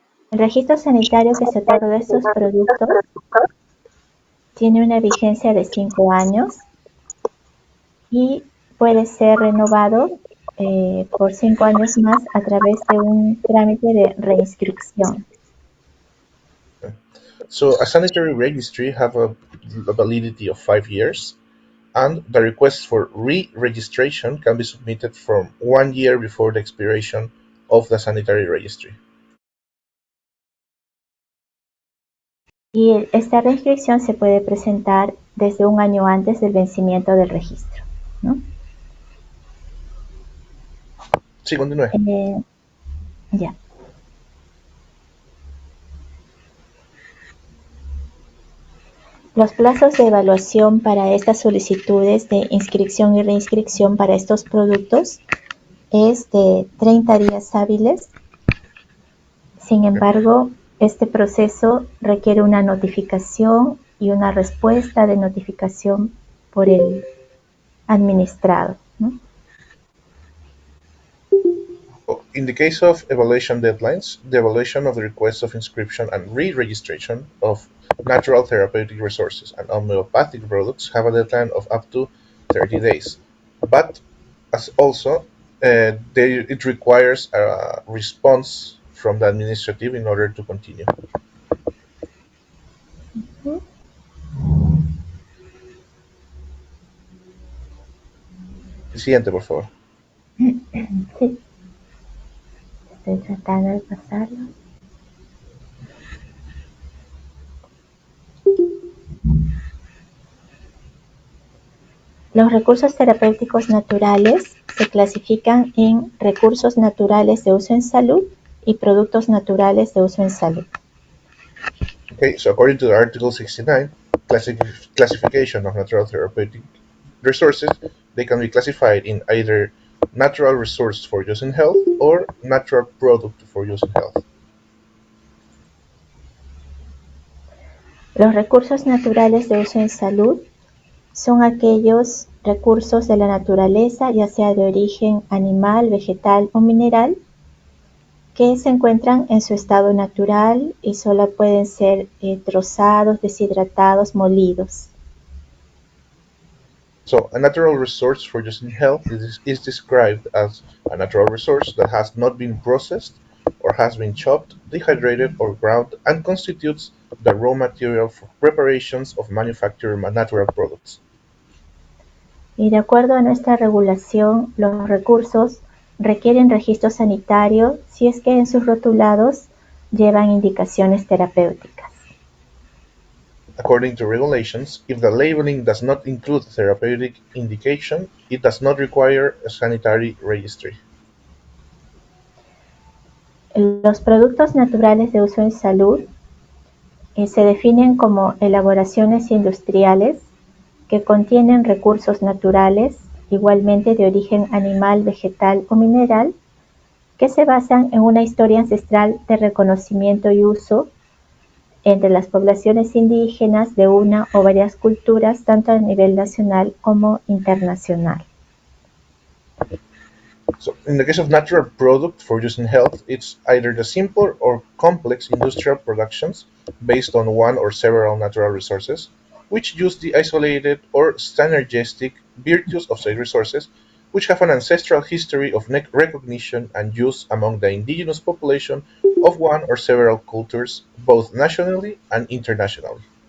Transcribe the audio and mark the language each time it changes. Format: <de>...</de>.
<es>El registro sanitario que se otorga de estos productos tiene una vigencia de 5 años y puede ser renovado por 5 años más a través de un trámite de reinscripción.</es> <en>So a sanitary registry have a validity of 5 years, and the request for re-registration can be submitted from 1 year before the expiration of the sanitary registry.</en> <es>Y esta reinscripción se puede presentar desde un año antes del vencimiento del registro, ¿no? Sí, continúe. Ya. Los plazos de evaluación para estas solicitudes de inscripción y reinscripción para estos productos es de 30 días hábiles. Sin embargo, este proceso requiere una notificación y una respuesta de notificación por el administrado, ¿no?</es> <en>In the case of evaluation deadlines, the evaluation of the request of inscription and re-registration of natural therapeutic resources and homeopathic products have a deadline of up to 30 days. But as also, it requires a response from the administrative in order to continue.</en> <es>El siguiente, por favor. Sí, estoy tratando de pasarlo. Los recursos terapéuticos naturales se clasifican en recursos naturales de uso en salud y productos naturales de uso en salud.</es> <en>Okay, so according to Article 69, classification of natural therapeutic resources, they can be classified in either natural resource for use in health or natural product for use in health.</en> <es>Los recursos naturales de uso en salud son aquellos recursos de la naturaleza, ya sea de origen animal, vegetal o mineral, que se encuentran en su estado natural y solo pueden ser trozados, deshidratados, molidos.</es> <en>So a natural resource for use in health is described as a natural resource that has not been processed or has been chopped, dehydrated, or ground and constitutes the raw material for preparations of manufactured natural products.</en> <es>Y de acuerdo a nuestra regulación, los recursos requieren registro sanitario si es que en sus rotulados llevan indicaciones terapéuticas.</es> <en>According to regulations, if the labeling does not include therapeutic indication, it does not require a sanitary registry.</en> <es>Los productos naturales de uso en salud se definen como elaboraciones industriales que contienen recursos naturales, igualmente de origen animal, vegetal o mineral, que se basan en una historia ancestral de reconocimiento y uso entre las poblaciones indígenas de una o varias culturas, tanto a nivel nacional como internacional.</es> <en>So in the case of natural product for use in health, it's either the simple or complex industrial productions based on one or several natural resources, which use the isolated or synergistic virtues of said resources, which have an ancestral history of recognition and use among the indigenous population of one or several cultures, both nationally and internationally.</en>